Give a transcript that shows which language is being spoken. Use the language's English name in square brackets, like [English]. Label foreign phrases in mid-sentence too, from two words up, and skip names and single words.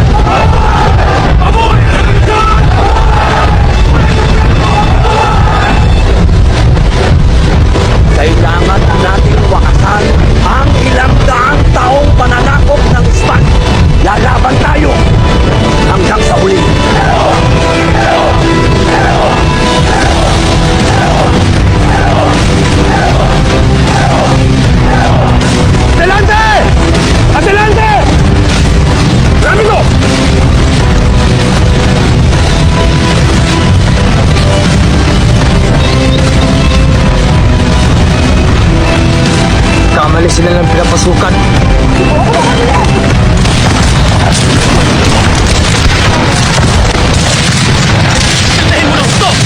[Filipino] Mabuhay ang Katipunan! Kailangan nating wakasan ang ilang daang taong pananakop ng Espanya. Lalaban tayo hanggang sa huli. Adelante! [Spanish] Adelante! Rápido! [Filipino] Kamali sila ng pinapasukan. Tayo mo lang ito!